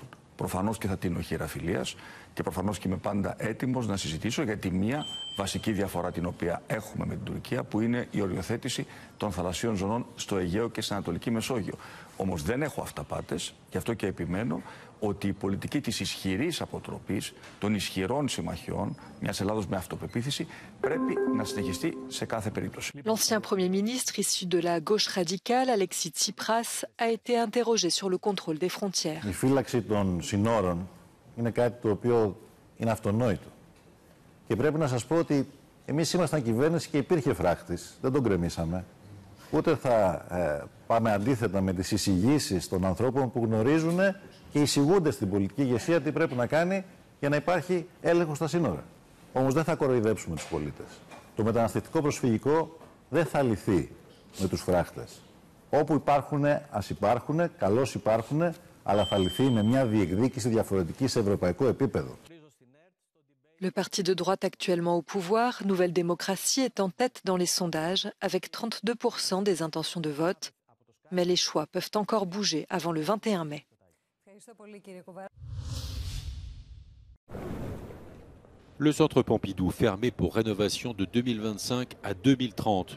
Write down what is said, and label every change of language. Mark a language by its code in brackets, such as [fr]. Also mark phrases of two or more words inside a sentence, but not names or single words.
[el] Προφανώς και θα τίνω χείρα φιλίας και προφανώς και είμαι πάντα έτοιμος να συζητήσω για τη μία βασική διαφορά την οποία έχουμε με την Τουρκία, που είναι η οριοθέτηση των θαλασσίων ζωνών στο Αιγαίο και στην Ανατολική Μεσόγειο. Όμως δεν έχω αυταπάτες, γι' αυτό και επιμένω ότι η πολιτική της ισχυρής αποτροπής, των ισχυρών συμμαχιών, μιας Ελλάδος με αυτοπεποίθηση, πρέπει να συνεχιστεί σε κάθε περίπτωση. [fr] L'ancien Premier ministre issu de la gauche radicale, Alexis Tsipras, a été interrogé sur le contrôle des frontières. [el] Η φύλαξη των συνόρων είναι κάτι το οποίο είναι αυτονόητο. Και πρέπει να σας πω ότι εμείς ήμασταν κυβέρνηση και υπήρχε φράχτης, δεν τον κρεμίσαμε. Ούτε θα πάμε αντίθετα με τις εισηγήσεις των ανθρώπων που γνωρίζουν και εισηγούνται στην πολιτική ηγεσία τι πρέπει να κάνει για να υπάρχει έλεγχο στα σύνορα. Όμως δεν θα κοροϊδέψουμε τους πολίτες. Το μεταναστευτικό προσφυγικό δεν θα λυθεί με τους φράχτες. Όπου υπάρχουν, ας υπάρχουν, καλώς υπάρχουν, αλλά θα λυθεί με μια διεκδίκηση διαφορετική σε ευρωπαϊκό επίπεδο. [fr] Le parti de droite actuellement au pouvoir, Nouvelle Démocratie, est en tête dans les sondages avec 32% des intentions de vote. Mais les choix peuvent encore bouger avant le 21 mai. Le centre Pompidou fermé pour rénovation de 2025 à 2030.